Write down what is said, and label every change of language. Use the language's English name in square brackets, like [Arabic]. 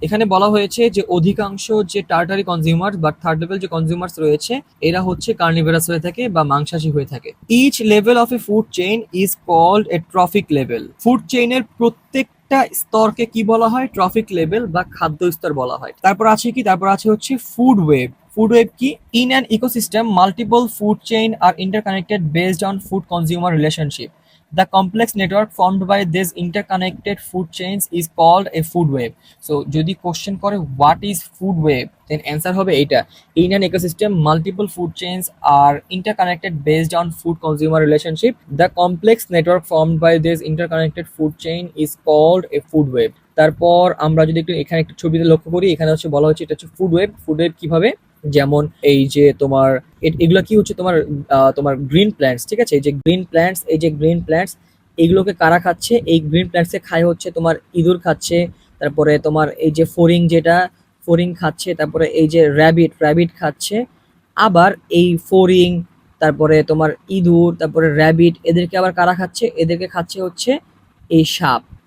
[Bangla] এখানে বলা হয়েছে যে অধিকাংশ যে টার্টারি কনজিউমার্স বা থার্ড লেভেল যে কনজিউমার্স রয়েছে এরা হচ্ছে কার্নিভোরাস হয়ে থাকে বা মাংসাশী হয়ে থাকে। [English] Each level of a food chain is called a trophic level. [Bangla] Food চেইনের প্রত্যেকটা স্তরকে কি বলা হয়, ট্রফিক লেভেল বা খাদ্য স্তর বলা হয়। তারপর আছে কি, তারপর আছে হচ্ছে ফুড ওয়েব। [English] Food web কি, in an ecosystem multiple food chain are interconnected based on food consumer relationship. The complex network formed by these interconnected food chains is called a food web. So [Bangla] যদি question করে [English] what is food web, then answer হবে এটা. In an ecosystem, multiple food chains are interconnected based on food consumer relationship. The complex network formed by this interconnected food chain is called a food web. [Bangla] তারপর আমরা যদি একটু এখানে একটু ছবিতে লক্ষ্য করি, এখানে হচ্ছে বলা হচ্ছে এটা হচ্ছে ফুড ওয়েব। ফুড ওয়েব কিভাবে, যেমন এই যে তোমার এগুলো কি হচ্ছে তোমার তোমার গ্রিন প্ল্যান্টস, ঠিক আছে, এই যে গ্রিন প্ল্যান্টস, এই যে গ্রিন প্ল্যান্টস এগুলোকে কারা খাচ্ছে, এই গ্রিন প্ল্যান্টসে খায় হচ্ছে তোমার ইঁদুর খাচ্ছে, তারপরে তোমার এই যে ফড়িং, যেটা ফড়িং খাচ্ছে, তারপরে এই যে র্যাবিট, র্যাবিট খাচ্ছে, আবার এই ফড়িং, তারপরে তোমার ইঁদুর, তারপরে র্যাবিট, এদেরকে আবার কারা খাচ্ছে, এদেরকে খাচ্ছে হচ্ছে এই সাপ।